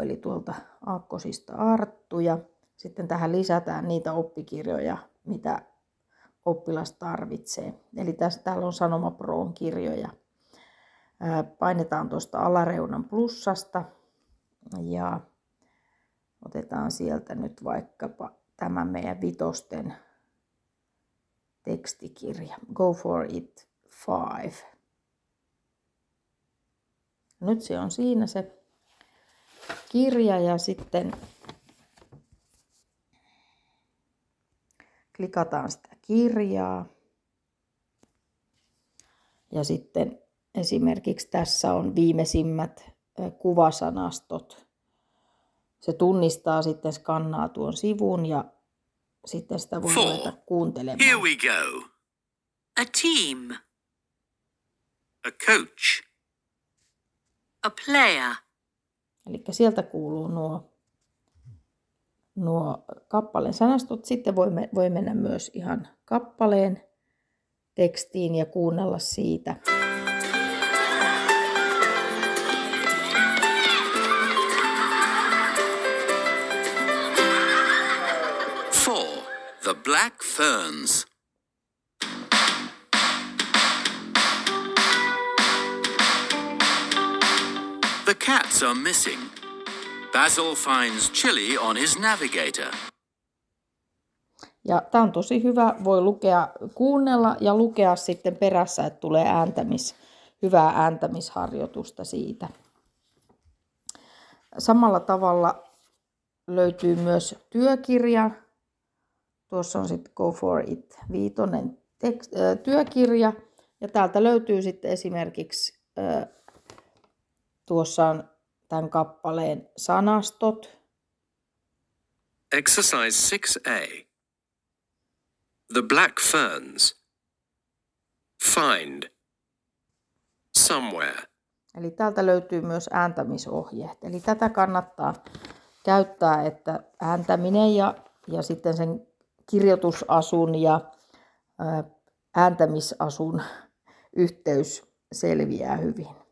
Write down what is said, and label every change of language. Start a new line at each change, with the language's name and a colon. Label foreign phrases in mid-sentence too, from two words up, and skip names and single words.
Finnish: Eli tuolta Aakkosista Arttu ja sitten tähän lisätään niitä oppikirjoja, mitä oppilas tarvitsee. Eli täällä on Sanoma Proon kirjoja. Painetaan tuosta alareunan plussasta ja otetaan sieltä nyt vaikkapa tämä meidän vitosten tekstikirja.
English: Go for it 5.
Finnish: Nyt se on siinä se kirja ja sitten klikataan sitä kirjaa. Ja sitten esimerkiksi tässä on viimeisimmät kuvasanastot. Se tunnistaa sitten, skannaa tuon sivun ja sitten sitä voi ruveta kuuntelemaan.
English: Here we go. A team. A coach. A player.
Finnish: Eli sieltä kuuluu nuo kappaleen sanastot. Sitten voi mennä myös ihan kappaleen tekstiin ja kuunnella siitä.
English: The Black Ferns. The cats are missing. Basil finds Chili on his navigator.
Finnish: Ja tämä on tosi hyvä. Voi kuunnella ja lukea sitten perässä, että tulee hyvää ääntämisharjoitusta siitä. Samalla tavalla löytyy myös työkirja. Tuossa on sitten Go for it 5 työkirja. Ja täältä löytyy sitten esimerkiksi, tuossa on tämän kappaleen sanastot.
English: Exercise 6A. The Black Ferns. Find. Somewhere.
Finnish: Eli täältä löytyy myös ääntämisohjeet. Eli tätä kannattaa käyttää, että ääntäminen ja sitten sen kirjoitusasun ja ääntämisasun yhteys selviää hyvin.